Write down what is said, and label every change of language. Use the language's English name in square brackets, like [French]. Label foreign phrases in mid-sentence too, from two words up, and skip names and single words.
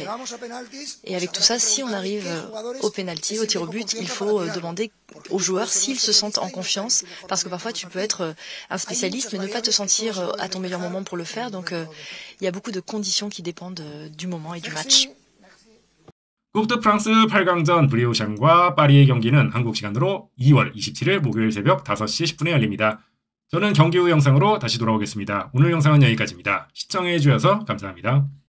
[French] Et avec tout ça, si on arrive au pénalty, au tir au but, il faut demander aux joueurs s'ils se sentent en confiance, parce que parfois tu peux être un spécialiste mais ne pas te sentir à ton meilleur moment pour le faire. Donc il y a beaucoup de conditions qui dépendent du moment et du match. [Korean] coupe 프랑스 8강전 브리오샹과 파리의 경기는 한국 시간으로 2월 27일 목요일 새벽 5시 10분에 열립니다. 저는 경기 후 영상으로 다시 돌아오겠습니다. 오늘 영상은 여기까지입니다. 시청해주셔서 감사합니다.